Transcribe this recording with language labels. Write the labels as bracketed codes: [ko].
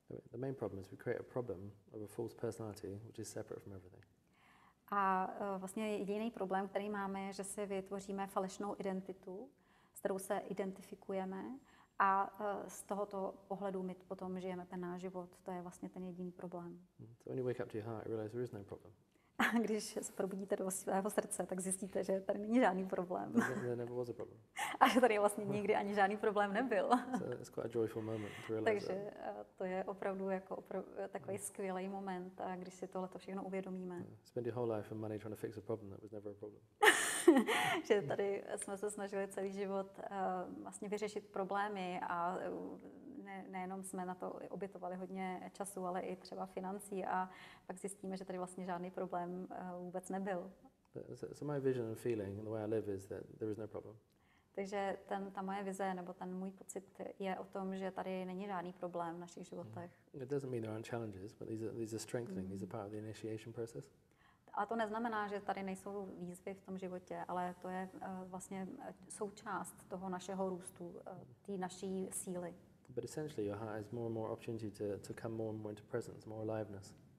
[en] The main problem is we create a problem of a false personality which is separate from everything. [cs] A vlastně jediný problém, který máme, je, že si vytvoříme falešnou identitu, s kterou se identifikujeme a z tohoto pohledu my potom žijeme ten náš život. To je vlastně ten jediný problém. [en] So when you wake up to your heart, you realize there is no problem. [cs] A když se probudíte do svého srdce, tak zjistíte, že tady není žádný problém. [en] There never was a problem. [cs] A že tady vlastně nikdy ani žádný problém nebyl. [en] So it's quite a joyful moment to realize [cs] Takže to je opravdu takový skvělý moment, když si tohleto všechno uvědomíme. [en] Spend your whole life and money trying to fix a problem that was never a problem. [cs] Že tady jsme se snažili celý život vlastně vyřešit problémy a nejenom jsme na to obětovali hodně času, ale i třeba financí a pak zjistíme, že tady vlastně žádný problém vůbec nebyl. [en] So my vision and feeling and the way I live is that there is no problem. [cs] Takže ta moje vize nebo ten můj pocit je o tom, že tady není žádný problém v našich životech. [en] It doesn't mean there aren't challenges, but these are strengthening. These are part of the initiation process. [cs] Ale to neznamená, že tady nejsou výzvy v tom životě, ale to je vlastně součást toho našeho růstu, té naší síly. [en] But essentially your heart has more and more opportunity to come more and more into presence, more aliveness.